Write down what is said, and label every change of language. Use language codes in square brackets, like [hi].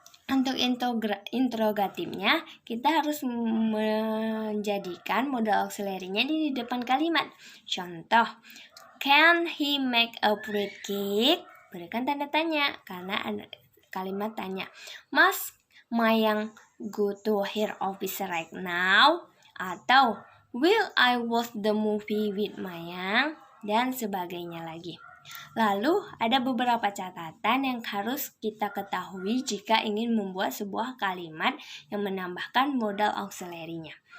[id] Untuk interrogatifnya, kita harus menjadikan modal auxiliary-nya di depan kalimat. Contoh, [en] can he make a fruit cake? [id] Berikan tanda tanya karena ada kalimat tanya. [en] Must Mayang go to her office right now? [id] Atau [en] will I watch the movie with Mayang? [id] Dan sebagainya lagi. Lalu ada beberapa catatan yang harus kita ketahui jika ingin membuat sebuah kalimat yang menambahkan modal auxiliary-nya.